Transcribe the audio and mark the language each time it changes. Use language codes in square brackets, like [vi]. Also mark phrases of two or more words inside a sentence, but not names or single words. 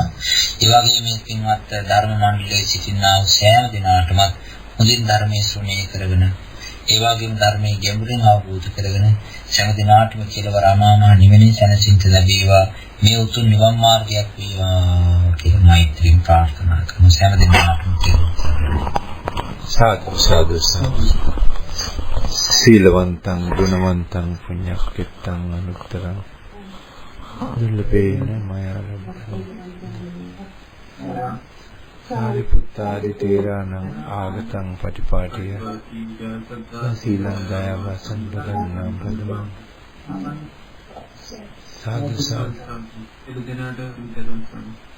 [si] ඒ වගේම මේ පින්වත් ධර්ම මණ්ඩලයේ සිටිනා වූ සෑම දිනාටම හොඳින් ධර්මයේ ශ්‍රවණය කරගෙන ඒ වගේම ධර්මයේ ගැඹුරින් අවබෝධ කරගෙන සෑම දිනාටම කෙලවර අමාමහ නිවෙනින් සැනසෙන්න ලැබේවා. මේ උතුම් නිවන් මාර්ගයක් වේවා කියලා මෛත්‍රියෙන් ප්‍රාර්ථනා කරනවා. සෑම දිනාටම සාදු සාදු සාදු. [pi] සීලවන්තං ගුණවන්තං පුඤ්ඤක්ඛිතං අනුත්තරං දුල්ලපේන මයාලබ්බං සාරිපුත්තාදි තේරාණං ආගතං පටිපාටිය සීලං දයාවසං දගන්නම් බදමං සාදු සාදු